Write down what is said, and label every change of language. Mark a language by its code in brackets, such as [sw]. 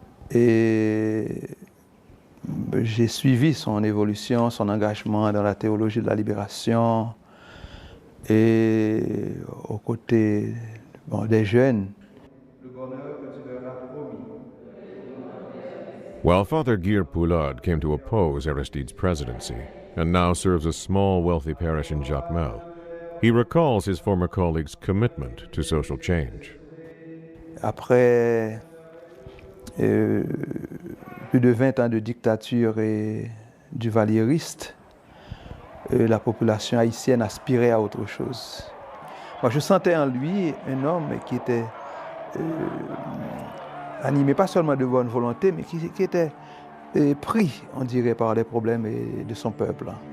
[fr] Et j'ai suivi son évolution, son engagement dans la théologie de la libération et aux côtés des jeunes. [en] While Father Guy Poulard came to oppose Aristide's presidency and now serves a small, wealthy parish in Jacmel, he recalls his former colleague's commitment to social change. [fr] Après plus de 20 ans de dictature et du valieriste, la population haïtienne aspirait à autre chose. Moi, je sentais en lui un homme qui était animé pas seulement de bonne volonté, mais qui était pris, on dirait, par les problèmes de son peuple.